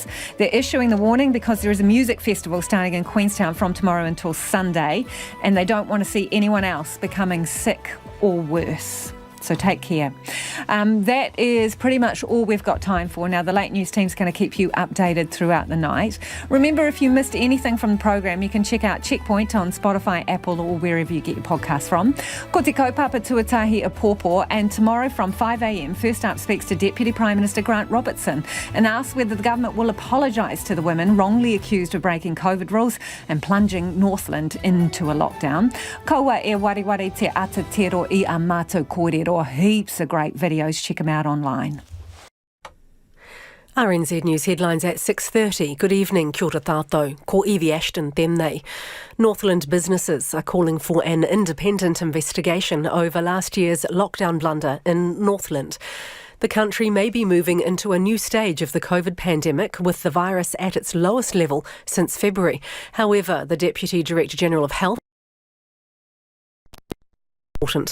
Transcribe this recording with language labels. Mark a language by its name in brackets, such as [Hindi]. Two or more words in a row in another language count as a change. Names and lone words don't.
[English] They're issuing the warning because there is a music festival starting in Queenstown from tomorrow until Sunday, and they don't want to see anyone else becoming sick or worse. So take care. That is pretty much all we've got time for. Now, the Late News team's going to keep you updated throughout the night. Remember, if you missed anything from the program, you can check out Checkpoint on Spotify, Apple or wherever you get your podcasts from. [Māori] Ko te kaupapa tuatahi a pōpō, [English] and tomorrow from 5 a.m, First Up speaks to Deputy Prime Minister Grant Robertson and asks whether the government will apologise to the women wrongly accused of breaking COVID rules and plunging Northland into a lockdown. [Māori] Kaua e wariwari te atatero I a mātou kōrero. [English] Heaps of great videos. Check them out online. RNZ News headlines at 6:30. Good evening, [Māori] kia ora tātou. Ko Evie Ashton temnei. [English] Northland businesses are calling for an independent investigation over last year's lockdown blunder in Northland. The country may be moving into a new stage of the COVID pandemic, with the virus at its lowest level since February. However, the Deputy Director General of Health important.